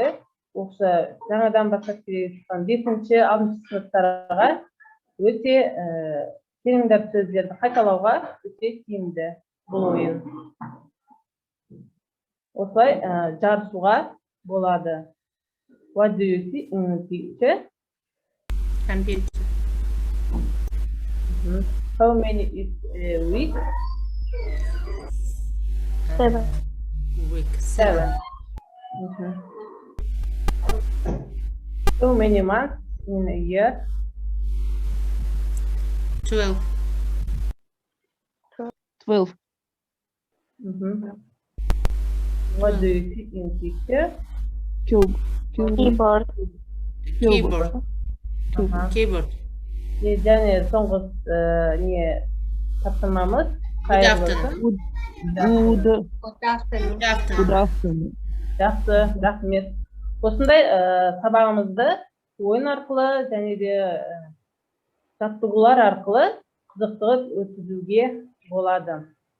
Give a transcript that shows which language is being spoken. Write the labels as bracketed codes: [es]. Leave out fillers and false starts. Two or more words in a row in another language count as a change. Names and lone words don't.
[kk] Осы жаңадан бастап келе жатқан 5-6 сыныптарға өте тереңдеп сөздерді қайталауға өте тиімді бұл ойын. Осылай жарысуға болады. [en] What do you see in the picture? Computer. How many is a week? 7. Week 7. How many months in a year? 12. 12. What do you see in picture? Keyboard. Keyboard. Keyboard. [kk] Және соңғы тапсырмамыз қайырлы күн. [en] Good afternoon. [kk] Жақсы, рахмет. Осындай сабағымызды ойын арқылы және де жаттығулар арқылы қызықтырып өткізуге болады.